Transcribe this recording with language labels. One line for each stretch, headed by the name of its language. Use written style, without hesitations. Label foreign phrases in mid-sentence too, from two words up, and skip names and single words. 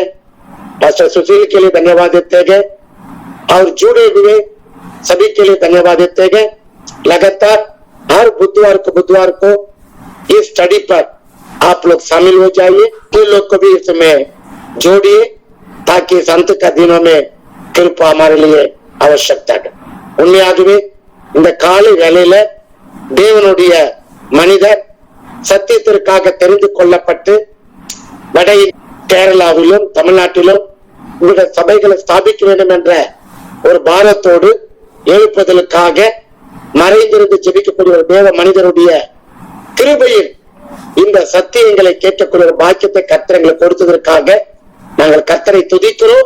Hindi: पास्टर सुशील के लिए धन्यवाद देते हैं और जुड़े हुए सभी के लिए धन्यवाद देते हैं। लगातार हर बुधवार को इस स्टडी पर आप लोग शामिल हो जाइए, तो लोग को भी इसमें जोड़िए ताकि इस अंत का दिनों में कृपा हमारे लिए आवश्यकता है।
Tamil: உண்மையாகவே இந்த காலை வேளையில தேவனுடைய மனிதர் சத்தியத்திற்காக தெரிந்து கொள்ளப்பட்டு வட கேரளாவிலும் தமிழ்நாட்டிலும் இந்த சபைகளை ஸ்தாபிக்க வேண்டும் என்ற ஒரு பாரத்தோடு எழுப்புதலுக்காக மறைந்திருந்து ஜெபிக்கக்கூடிய ஒரு தேவ மனிதருடைய கிருபையில் இந்த சத்தியங்களை கேட்கக்கூடிய ஒரு பாக்கியத்தை கர்த்தர் எங்களுக்கு கொடுத்ததற்காக நாங்கள் கர்த்தரை துதிக்கிறோம்.